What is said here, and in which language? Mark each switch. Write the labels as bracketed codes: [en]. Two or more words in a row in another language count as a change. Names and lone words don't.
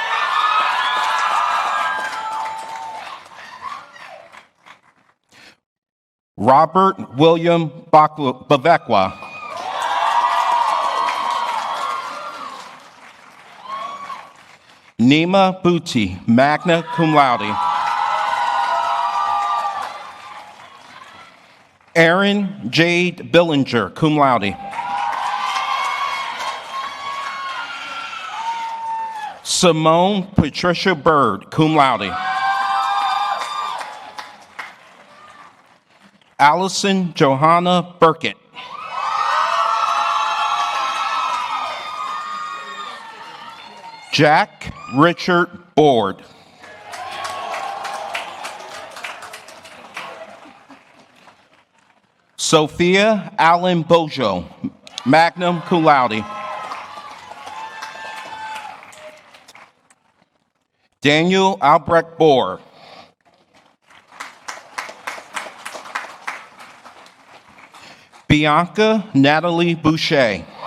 [en] Robert William Bavekwa. Nima Buti, [la] magna cum laude. [en] Erin Jade Billinger, [la] cum laude. [en] Simone Patricia Bird, [la] cum laude. [en] Allison Johanna Burkett. Jack Richard Board. Sophia Allen Bojo, [la] magna cum laude. [en] Daniel Albrecht Bohr. Bianca Natalie Boucher.